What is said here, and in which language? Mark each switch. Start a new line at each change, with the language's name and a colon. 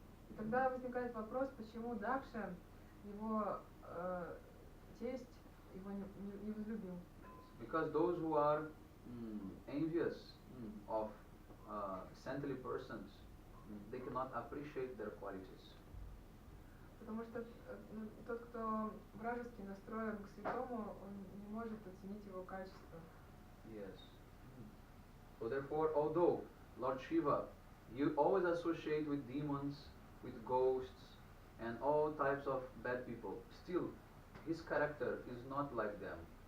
Russian: И тогда возникает вопрос, почему Дакша, его тесть, его не возлюбил.
English: Because those who are envious of saintly persons, they cannot appreciate their qualities.
Russian: Потому что тот, кто вражески настроен к святому, он не может оценить его качество.
English: Yes. So therefore, although Lord Shiva, you always associate with demons, with ghosts, and all types of bad people, still his character is not like them.